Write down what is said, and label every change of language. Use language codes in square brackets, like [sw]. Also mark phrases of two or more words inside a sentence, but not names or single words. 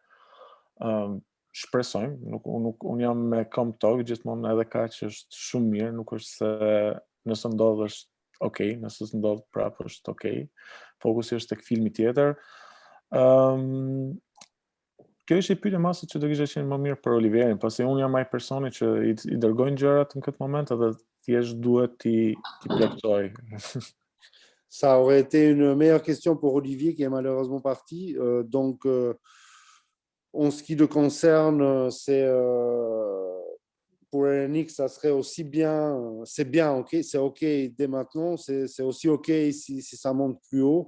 [sq] Shpresojmë, unë jam me këmbë tokë gjithmonë, edhe kaq është shumë mirë, nuk është se nëse ndodh është okay, nëse s'ndodh prapë është okay. Fokusi është tek filmi tjetër. Kjo ishte pyetja mase që do kisha qenë më mirë për Olivierin, pasi unë jam ai personi që i dërgojnë gjërat në këtë moment edhe thjesht duhet t'i plotësoj. [fr] Ça aurait été une meilleure question pour Olivier qui est malheureusement parti. Donc, en ce qui le concerne, c'est pour Elenix, ça serait aussi bien, c'est bien, ok, c'est ok dès maintenant, c'est aussi ok si ça monte plus haut.